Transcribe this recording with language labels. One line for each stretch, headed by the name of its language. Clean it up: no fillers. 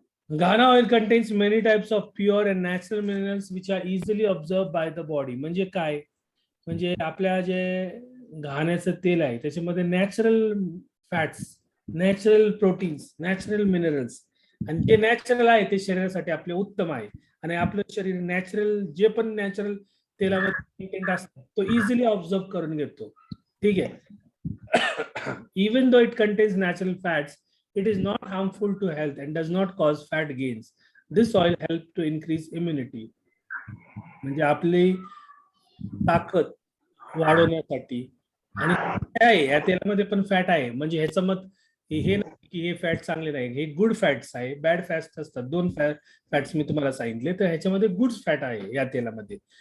English: Ghana oil contains many types of pure and natural minerals which are easily observed by the body.
Marathi: म्हणजे काय? म्हणजे आपल्या जे घाण्याचं तेल आहे त्याच्यामध्ये natural fats, natural proteins, natural minerals, आणि जे नॅचरल आहे ते शरीरासाठी आपले उत्तम आहे. आणि आपलं शरीर नॅचरल जे पण नॅचरल तेलामध्ये कंटेंट असतं तो इझिली ऑब्झर्व करून घेतो. ठीक आहे.
English: Even though it contains natural fats, it is not harmful to health and does not cause fat gains. This oil helps to increase immunity.
Marathi: म्हणजे आपली ताकद वाढवण्यासाठी. आणि आहे या तेलामध्ये पण फॅट आहे, म्हणजे ह्याचं मत हे नाही की हे फॅट चांगले नाही, हे गुड फॅट्स आहे, बॅड फॅट्स असतात. दोन फॅट्स मी तुम्हाला सांगितले, तर ह्याच्यामध्ये गुड फॅट आहे या तेलामध्ये.